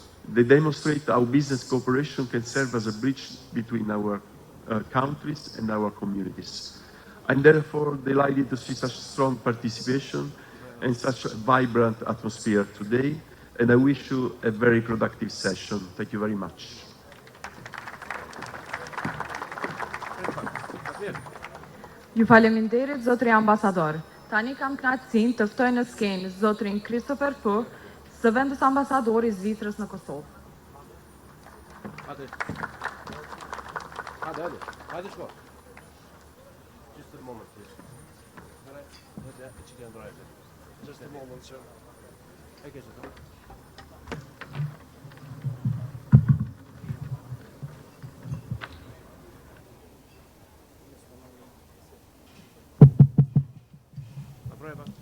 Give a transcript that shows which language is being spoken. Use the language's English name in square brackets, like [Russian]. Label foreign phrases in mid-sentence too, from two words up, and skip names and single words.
[English] They demonstrate how business cooperation can serve as a bridge between our countries and our communities. I'm therefore delighted to see such strong participation and such a vibrant atmosphere today, and I wish you a very productive session. Thank you very much. [Albanian] Ju faleminderit zotri ambasador. Tani kam kënaqësinë të ftoj në skenë zotrin Christopher Fu, së vendës ambasadori i Zvicrës në Kosovë. Hadi shko. [English] Just a moment, please. Just a moment, sir. I get it. Prova.